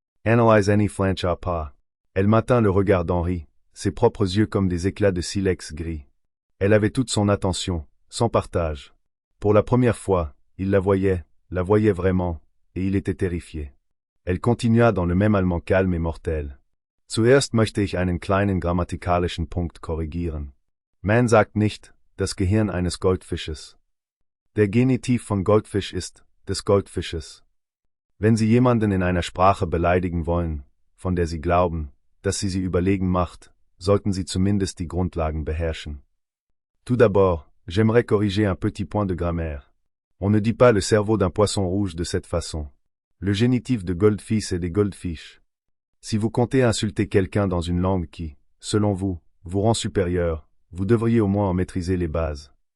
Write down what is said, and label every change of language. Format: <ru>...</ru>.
<fr>Anneliese n'y flancha pas. Elle maintint le regard d'Henri, ses propres yeux comme des éclats de silex gris. Elle avait toute son attention, sans partage. Pour la première fois, il la voyait vraiment, et il était terrifié. Elle continua dans le même allemand calme et mortel.</fr> <de>Zuerst möchte ich einen kleinen grammatikalischen Punkt korrigieren. Man sagt nicht, das Gehirn eines Goldfisches. Der Genitiv von Goldfisch ist, des Goldfisches. Wenn Sie jemanden in einer Sprache beleidigen wollen, von der Sie glauben, dass sie überlegen macht, sollten Sie zumindest die Grundlagen beherrschen.</de> <fr>Tout d'abord, j'aimerais corriger un petit point de grammaire. On ne dit pas le cerveau d'un poisson rouge de cette façon. Le génitif de goldfish est des goldfish. Si vous comptez insulter quelqu'un dans une langue qui, selon vous, vous rend supérieur, vous devriez au moins en maîtriser les bases.</fr>